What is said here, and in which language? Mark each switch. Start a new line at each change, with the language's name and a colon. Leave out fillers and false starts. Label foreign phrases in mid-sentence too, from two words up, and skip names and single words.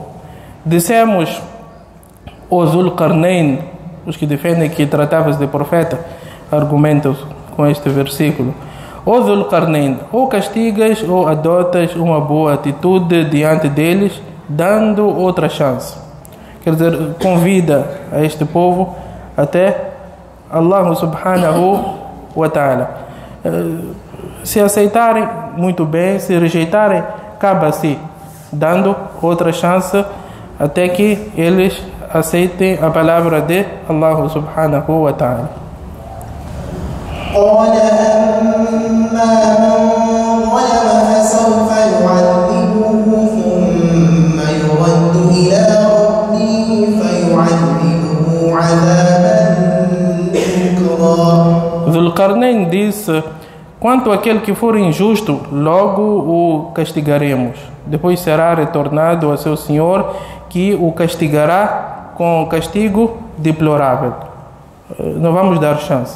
Portuguese: Dissemos, o Dhul Qarnayn, os que defendem que tratava-se de profeta, argumentam com este versículo: ou Dhul Qarnayn, ou castigas ou adotas uma boa atitude diante deles, dando outra chance. Quer dizer, convida a este povo até
Arabic: الله سبحانه وتعالى.
Portuguese: Se aceitarem, muito bem; se rejeitarem, cabe-se dando outra chance até que eles aceitem a palavra de
Arabic: الله سبحانه وتعالى. قال أما من ظلم فسوف يعذبه ثم يرد إلى ربه فيعذبه عذابا نكرا.
Portuguese: Dhul Qarnayn disse: quanto àquele que for injusto, logo o castigaremos. Depois será retornado a seu Senhor, que o castigará com castigo deplorável. Não vamos dar chance.